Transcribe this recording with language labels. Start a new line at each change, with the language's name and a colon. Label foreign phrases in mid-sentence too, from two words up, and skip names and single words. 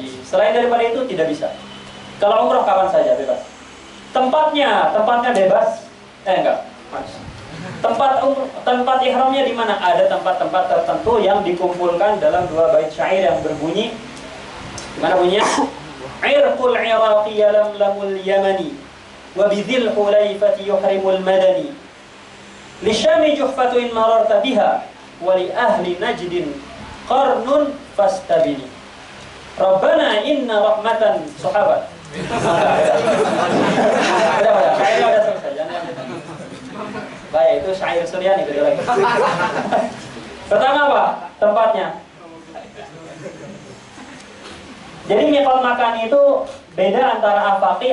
Indonesian: Selain daripada itu tidak bisa. Kalau umrah kapan saja bebas. Tempatnya bebas. Enggak. Tempat ihramnya di mana? Ada tempat-tempat tertentu yang dikumpulkan dalam 2 bait syair yang berbunyi, gimana bunyinya?
Arabic: عرق العراقي يلملم اليماني وبذي الحليفة يحرم المدني. للشام جحفة إن مررت بها ولأهل نجد قرن فاستبن. Rabbana inna rahmatan sahabat.
Indonesian: Udah selesai. Baik, itu syair Suryani beda lagi. Pertama apa? Tempatnya. Jadi
Arabic: ميقات مكاني
Indonesian: itu beda antara afaqi.